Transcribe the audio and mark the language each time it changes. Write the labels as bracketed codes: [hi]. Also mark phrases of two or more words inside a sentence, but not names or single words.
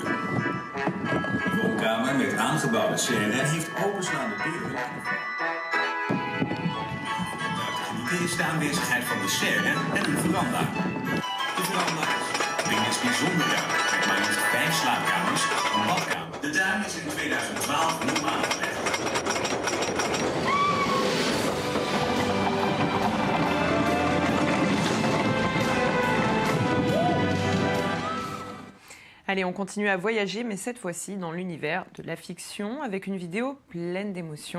[nl] De woonkamer met aangebouwde serre heeft openslaande deuren. Hier is de aanwezigheid van de serre en een veranda. De veranda is bijzonder ruim, met maar liefst 5 slaapkamers en een badkamer. De tuin is in 2012 nieuw aangelegd. [fr] Allez, on continue à voyager, mais cette fois-ci dans l'univers de la fiction, avec une vidéo pleine d'émotions.